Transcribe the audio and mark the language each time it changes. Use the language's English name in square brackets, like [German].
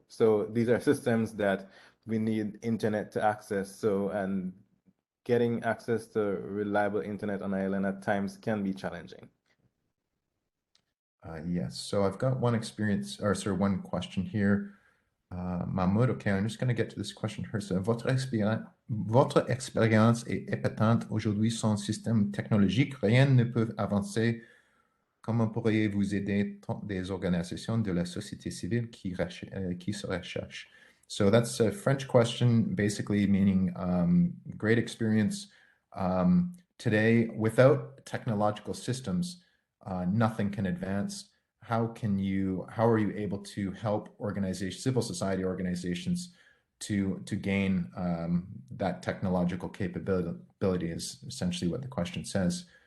[English] So these are systems that we need internet to access. So, and getting access to reliable internet on island at times can be challenging. Yes, so I've got one question here. Mahmoud, okay, I'm just going to get to this question first. [French] Votre expérience est épatante aujourd'hui sans système technologique. Rien ne peut avancer. Comment pourriez-vous aider des organisations de la société civile qui se recherchent? [English] So that's a French question, basically meaning great experience. Today, without technological systems, nothing can advance. How are you able to help organizations, civil society organizations, to gain that technological capability is essentially what the question says.